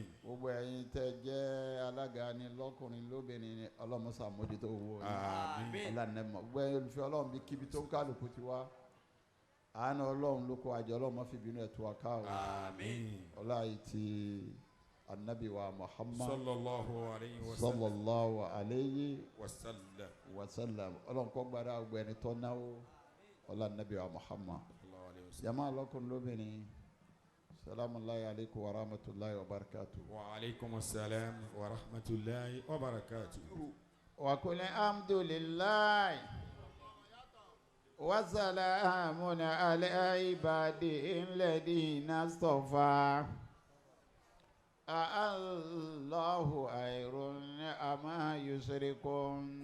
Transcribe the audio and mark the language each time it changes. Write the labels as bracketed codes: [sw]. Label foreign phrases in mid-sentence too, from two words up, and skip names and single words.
[yo] gbogbo ẹ̀yin tẹ́ jẹ́ alága ni lọ́kùnrin lóbìnrin ni Ọlọ́run ṣàmójútó owó yín Àmín. ọlànàmọ gbogbo ẹ̀yin olùfẹ́ Ọlọ́run bí kíbi tó ń kálukú ti wá àánú Ọlọ́run ló kó àjọ Ọlọ́run má fi bínú ẹ̀ tú wa ká o Àmín. ọlá yìí ti anabi wa Muhammad [ar] صلى الله عليه وسلم. صلى الله عليه وسلم. وسلم [yo] Ọlọ́run kó gbára gbogbo ẹni tó náwó ọlá anabi wa Muhammad [ar] صلى الله عليه وسلم. [yo] jama lọ́kùnrin lóbìnrin [ar] سلام عليكم ورحمة الله وبركاته. وعليكم السلام ورحمة الله وبركاته. وقل الحمد لله وسلام على عباده الذين اصطفى الله خير أما يشركون.